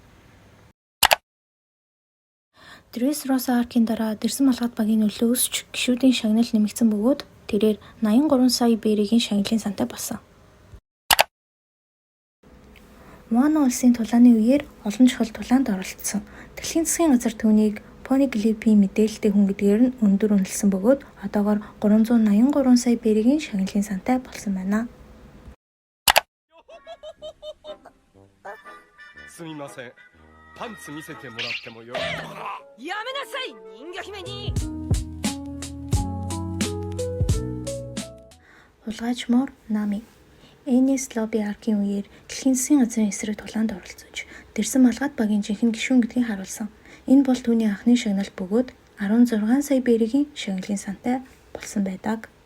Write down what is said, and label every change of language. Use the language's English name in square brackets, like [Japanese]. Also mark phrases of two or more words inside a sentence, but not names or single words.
[Mongolian] Dressrosa аркийн дараа Дэрсэн малгайт багийн нөлөө өсч гишүүдийн шагнал нэмэгдсэн бөгөөд тэрээр 83 сая бергийн шагналын сантай болсон. Вана улсын тулааны үеэр олон чухал тулаанд оролцсон. Дэлхийн засгийн газар түүнийг Poneglyph-ийн мэдээлэлтэй хүн гэдгээр нь өндөр үнэлсэн бөгөөд одоогоор 383 сая бергийн шагналын сантай болсон байна. [Japanese] すみません。パンツ見せてもらってもよろしいですか。やめなさい人魚姫に。 [Mongolian] Хулгайчмор Nami Enies Lobby аркийн үеэр дэлхийн засгийн газрын эсрэг тулаанд оролцож Дэрсэн малгайт багийн жинхэнэ гишүүн гэдгийг харуулсан. Энэ бол түүний анхны шагнал бөгөөд 16 сая бергийн шагналын сантай болсон байдаг.